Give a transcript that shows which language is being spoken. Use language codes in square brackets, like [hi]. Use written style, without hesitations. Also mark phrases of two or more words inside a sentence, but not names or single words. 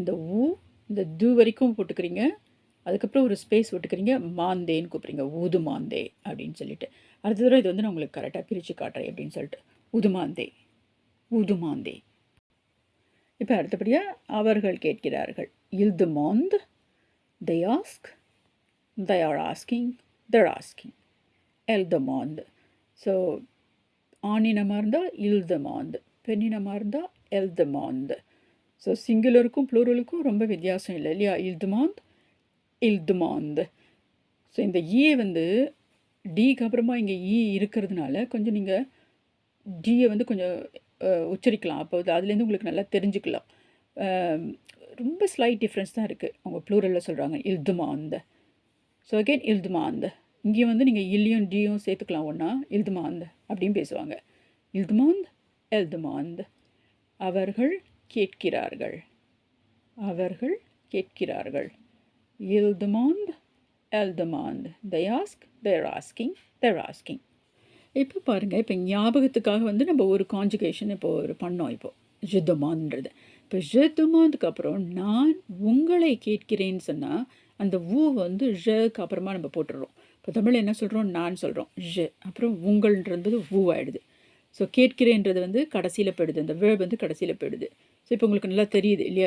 [ta] இந்த இந்த து வரைக்கும் போட்டுக்கிறீங்க, அதுக்கப்புறம் ஒரு ஸ்பேஸ் விட்டுக்கிறீங்க, மாந்தேன்னு கூப்பிட்றீங்க, [fr] vous demandez [ta] அப்படின்னு சொல்லிட்டு. அடுத்த தடவை இது வந்து நான் உங்களுக்கு கரெக்டாக பிரித்து காட்டுறேன் அப்படின்னு சொல்லிட்டு. [fr] vous demandez, vous demandez. [ta] இப்போ அடுத்தபடியாக அவர்கள் கேட்கிறார்கள். [fr] Il demande, [en] they ask, they are asking, they're asking. [fr] Elle demande. [ta] ஸோ ஆணினமாக இருந்தால் [fr] il demande, [ta] பெண்ணினமாக இருந்தால் [fr] elle demande. [ta] ஸோ சிங்குலருக்கும் ப்ளூரலுக்கும் ரொம்ப வித்தியாசம் இல்லை இல்லையா? [fr] il demande, il demande. [ta] ஸோ இந்த ஈ வந்து டிக்கு அப்புறமா இங்கே ஈ இருக்கிறதுனால கொஞ்சம் நீங்கள் டியை வந்து கொஞ்சம் உச்சரிக்கலாம். அப்போ அதுலேருந்து உங்களுக்கு நல்லா தெரிஞ்சுக்கலாம். ரொம்ப [en] slight difference [ta] தான் இருக்குது. அவங்க ப்ளூரலில் சொல்கிறாங்க [fr] il demande. ஸோ அகெயின் il demande. [ta] இங்கேயும் வந்து நீங்கள் இல்லையும் டியும் சேர்த்துக்கலாம் ஒன்றா, [fr] il demande [ta] அப்படின்னு பேசுவாங்க. [fr] il demande, elle demande. [ta] அவர்கள் கேட்கிறார்கள், அவர்கள் கேட்கிறார்கள். [fr] il demande, elle demande. [en] they ask, they're asking, they're asking. [ta] இப்போ பாருங்கள், இப்போ ஞாபகத்துக்காக வந்து நம்ம ஒரு கான்ஜுகேஷன் இப்போ ஒரு பண்ணோம். இப்போது [fr] je demandeன்றது. [ta] இப்போ [fr] je demandeக்கு [ta] அப்புறம் நான் உங்களை கேட்கிறேன்னு சொன்னால் அந்த ஊ வந்து ழக்கு அப்புறமா நம்ம போட்டுடுறோம். இப்போ தமிழில் என்ன சொல்கிறோம், நான் சொல்கிறோம் je, அப்புறம் உங்கள்ன்றது ஊ ஆகிடுது. ஸோ கேட்கிறேன்றது வந்து கடைசியில் போயிடுது, அந்த வேர்ப் வந்து கடைசியில் போயிடுது. ஸோ இப்போ உங்களுக்கு நல்லா தெரியுது இல்லையா?